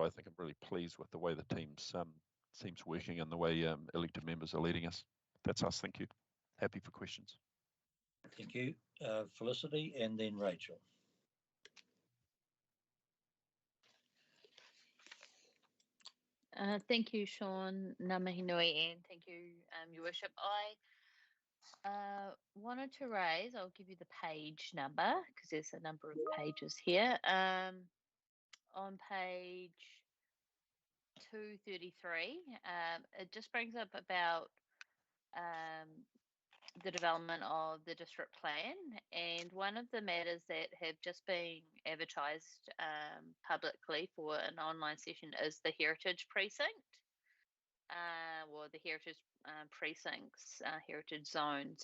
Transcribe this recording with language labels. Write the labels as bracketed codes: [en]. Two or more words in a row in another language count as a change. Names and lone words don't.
[en] I think I'm really pleased with the way the team's working and the way elected members are leading us. That's us. Thank you. Happy for questions. Thank you. Felicity and then Rachel. Thank you, Sean, [mi] Ngā mihi nui, [en] and thank you, Your Worship. I wanted to raise, I'll give you the page number because there's a number of pages here. On page 233, it just brings up about the development of the district plan, and one of the matters that have just been advertised publicly for an online session is the heritage precinct, or the heritage precincts, heritage zones.